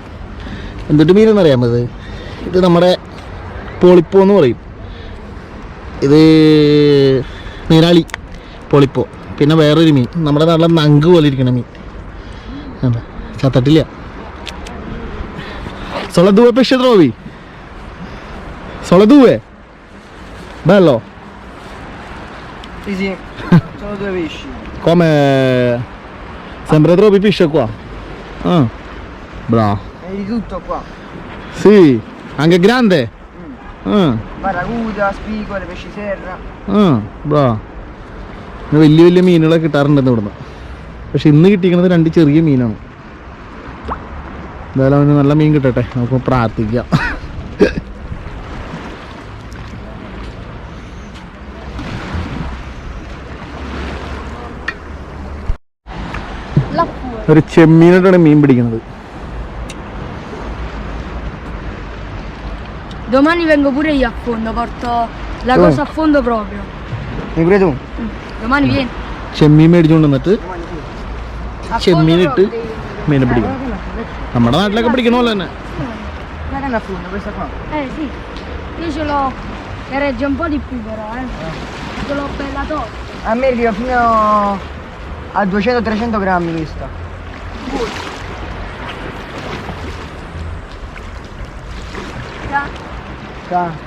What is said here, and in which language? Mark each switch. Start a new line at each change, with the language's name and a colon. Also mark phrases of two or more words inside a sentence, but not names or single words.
Malayalam: എന്തൊട്ട് മീനെന്നറിയാമത്? ഇത് നമ്മുടെ പോളിപ്പോ എന്ന് പറയും. ഇത് നീരാളി പോളിപ്പോ. പിന്നെ വേറൊരു മീൻ നമ്മുടെ നല്ല നങ്ക് പോലെ ഇരിക്കണ മീൻ. ചത്തട്ടില്ല.
Italian: Sono 2 pesci trovi? Sono 2? Bello? Sì, sono 2 pesci. Come? Sembra troppi pesce qua. Ah, bravo. È di tutto qua. Sì, anche grande? Baracuda, spigole, pesci serra. bravo.
Malayalam: വലിയ വലിയ മീനുകളൊക്കെ കിട്ടാറുണ്ടെന്ന് ഇവിടുന്ന്. പക്ഷെ ഇന്ന് കിട്ടിയിരിക്കുന്നത് 2 ചെറിയ മീനാണ്. എന്തായാലും അവന് നല്ല മീൻ കിട്ടട്ടെ, നമുക്ക് പ്രാർത്ഥിക്കാം. ഒരു ചെമ്മീനായിട്ടാണ് മീൻ പിടിക്കുന്നത്.
Italian: Domani vengo pure io a fondo, porto la Dove? cosa a fondo proprio. Mi pure tu? Domani vieni.
Malayalam: ചെമ്മീൻ മേടിച്ചുകൊണ്ട് വന്നിട്ട്
Italian: A
Malayalam: ചെമ്മീനിട്ട്
Italian: fondo proprio.
Malayalam: മീനെ പിടിക്കണം. നമ്മുടെ നാട്ടിലൊക്കെ പിടിക്കണ പോലെ തന്നെ.
Italian: La canna a fondo, questa qua. Sì, io ce l'ho che regge un po' di più però, ce l'ho bella tosta. A me arriva fino a 200-300 grammi questa. Sta.